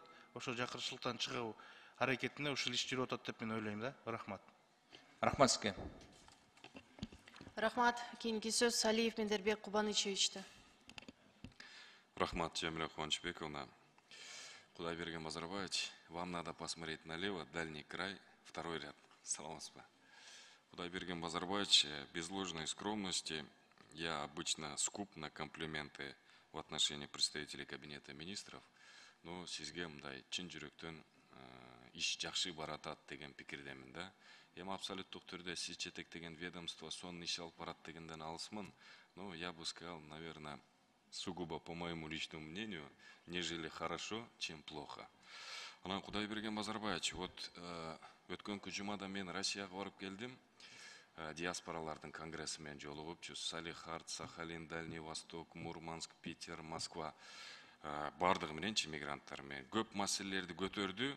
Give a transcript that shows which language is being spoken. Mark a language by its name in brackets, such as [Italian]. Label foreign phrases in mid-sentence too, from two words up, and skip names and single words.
[Kyrgyz] Ошо жакырчылыктан чыгуу. аракетинде ушул иш жүрүп атат деп мен ойлойм да. Рахмат. Рахмат сизге. Рахмат. Кийинки сөз Салиев Мендербек Кубанычевичте. Рахмат, Джамиля Куанычбековна. Кудайберген Базарбаевич, [Russian] вам надо посмотреть налево, дальний край, второй ряд. [Kyrgyz] Саламатсызбы. Кудайберген Базарбаевич, [Russian] без ложной скромности, я обычно скуп на комплименты в отношении представителей Кабинета министров, но [Kyrgyz] сизге мындай чын жүрөктөн иш жакшы баратат деген пикирдемин да. Эми абсолюттук түрдө сиз жетектеген ведомство сонун иш алып барат дегенден алысмын, [Russian] но я бы сказал, наверное, сугубо по моему личному мнению, нежели хорошо, чем плохо. [Kyrgyz] Анан Кудайберген Базарбаевич, вот өткөнкү жумада мен Россияга барып келдим, диаспоралардын конгресси менен жолугупчу, Салихард, Сахалин, Дальний Восток, Мурманск, Питер, Москва, бардыгы мененчи мигранттар менен көп маселелерди көтөрдү.